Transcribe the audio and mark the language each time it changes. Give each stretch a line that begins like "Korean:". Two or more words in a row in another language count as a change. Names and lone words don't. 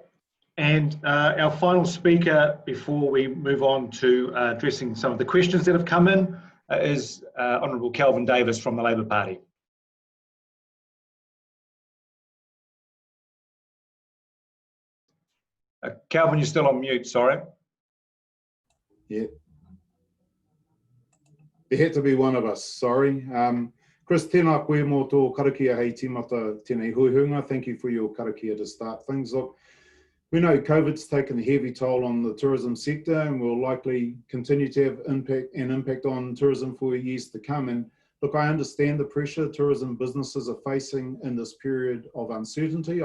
English: And our final speaker before we move on to addressing some of the questions that have come in is Honourable Kelvin Davis from the Labour Party. Kelvin, you're still on mute, sorry. Yeah. There had to be one of us, sorry.
Māori: Chris, tēnā koe mō tō karakia hei tīmata tēnei huihunga.
English: Thank you for your karakia to start things. Look, we know COVID's taken a heavy toll on the tourism sector and will likely continue to have an impact on tourism for years to come. And look, I understand the pressure tourism businesses are facing in this period of uncertainty.